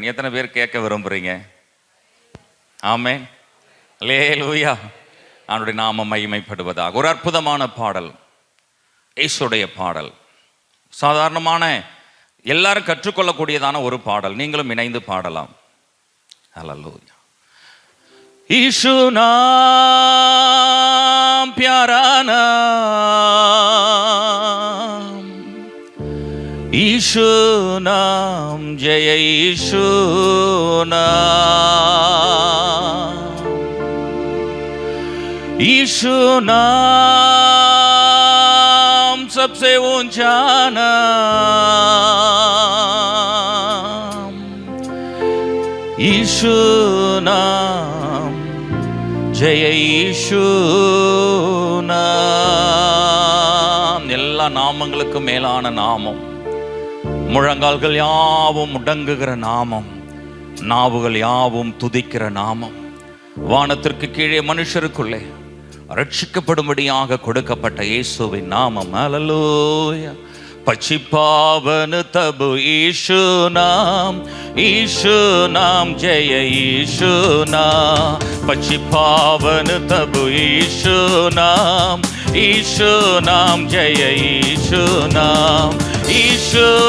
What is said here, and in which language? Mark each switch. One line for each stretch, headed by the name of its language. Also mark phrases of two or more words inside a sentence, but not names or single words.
Tamil: எத்தனை பேர் கேட்க விரும்புறீங்க? ஆமென். அல்லேலூயா. அவனுடைய நாமம் மகிமைப்படுவதாக. ஒரு அற்புதமான பாடல், இயேசுடைய பாடல். சாதாரணமான எல்லாரும் கற்றுக்கொள்ளக்கூடியதான ஒரு பாடல். நீங்களும் இணைந்து பாடலாம். அல்லேலூயா.
Hindi: ईशु नाम प्यारा नाम, ईशु नाम जय ईशु नाम, ईशु नाम सबसे ऊंचा नाम, ईशु नाम जय ईशु नाम.
Tamil: எல்லா நாமங்களுக்கும் மேலான நாமம், முழங்கால்கள் யாவும் முடங்குகிற நாமம், நாவுகள் யாவும் துதிக்கிற நாமம், வானத்திற்கு கீழே மனுஷருக்குள்ளே ரட்சிக்கப்படும்படியாக கொடுக்கப்பட்ட இயேசுவின் நாமம். ஹல்லேலூயா.
Hindi: पचिपावन तब ईशु नाम, ईशु नाम जय ईशु नाम, पचिपावन तब ईशु नाम, ईशु नाम जय ईशु नाम, ईशु